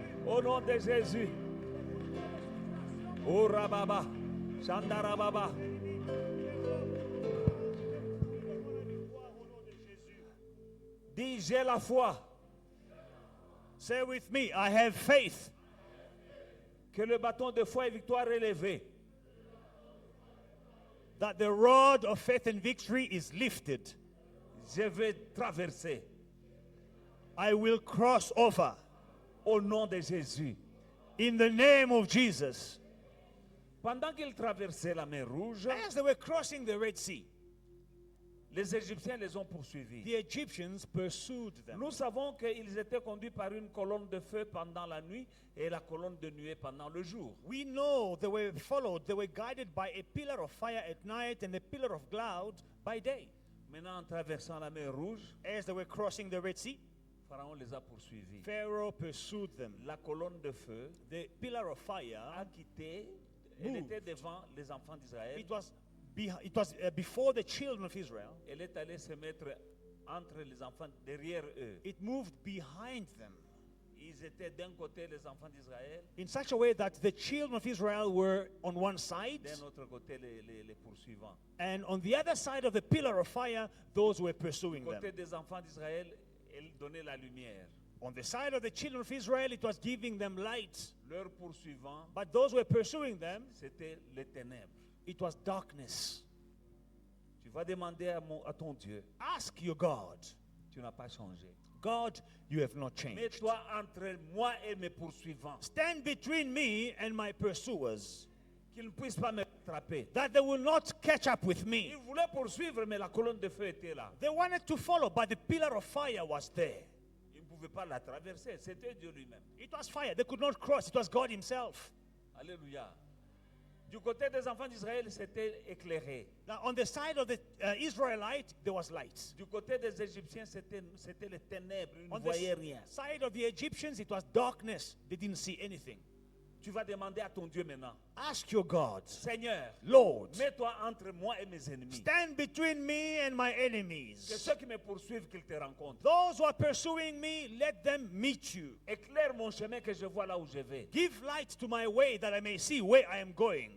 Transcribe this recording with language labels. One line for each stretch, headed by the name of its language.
French: Au nom de Jésus. Oh Rababa, Shandarababa. Dis, j'ai la foi.
English: Say with me, I have faith.
French: Que le bâton de foi et victoire est levé.
English: That the rod of faith and victory is lifted.
French: Je vais traverser.
English: I will cross over.
French: Au nom de Jésus.
English: In the name of Jesus.
French: Pendant qu'ils traversaient la mer Rouge,
English: As they were crossing the Red Sea,
French: les Égyptiens les ont poursuivis.
English: the Egyptians pursued them.
French: Nous savons qu'ils étaient conduits par une colonne de feu pendant la nuit et la colonne de nuée pendant le jour.
English: We know they were followed, they were guided by a pillar of fire at night and a pillar of cloud by day.
French: Maintenant, en traversant la mer Rouge,
English: As they were crossing the Red Sea,
French: Pharaon les a poursuivis.
English: Pharaoh pursued them.
French: La colonne de feu
English: The pillar of fire,
French: a quitté, elle
English: Moved.
French: était devant les enfants d'Israël.
English: it was before the children of Israel.
French: Elle est allée se mettre entre les enfants, derrière eux.
English: It moved behind them
French: Ils étaient d'un côté les enfants d'Israël,
English: in such a way that the children of Israel were on one side,
French: d'un autre côté les poursuivants.
English: and on the other side of the pillar of fire, those who were pursuing them.
French: Côté des enfants d'Israël, elle donnait la lumière.
English: On the side of the children of Israel, it was giving them light.
French: Leurs poursuivants,
English: But those who were pursuing them,
French: c'était les ténèbres.
English: it was darkness.
French: Tu vas demander à ton Dieu,
English: Ask your God.
French: tu n'as pas changé.
English: God, you have not changed.
French: Mets-toi entre moi et mes poursuivants,
English: Stand between me and my pursuers,
French: qu'ils ne puissent pas me rattraper.
English: that they will not catch up with me.
French: Ils voulaient poursuivre, mais la colonne de feu était là.
English: They wanted to follow, but the pillar of fire was there.
French: Ils ne pouvaient pas la traverser, c'était Dieu lui-même.
English: It was fire. They could not cross. It was God himself.
French: Alléluia. Du côté des enfants d'Israël, c'était éclairé.
English: Now, on the side of the Israelite, there was light.
French: Du côté des Égyptiens, c'était les ténèbres, ils ne
English: On the
French: voyaient rien.
English: side of the Egyptians, it was darkness. They didn't see anything.
French: Tu vas demander à ton Dieu maintenant,
English: Ask your God,
French: Seigneur,
English: Lord,
French: mets-toi entre moi et mes ennemis.
English: stand between me and my
French: Que
English: enemies.
French: ceux qui me poursuivent, qu'ils te rencontrent.
English: Those who are pursuing me, let them meet you.
French: Éclaire mon chemin que je vois là où je vais.
English: Give light to my way that I may see where I am going.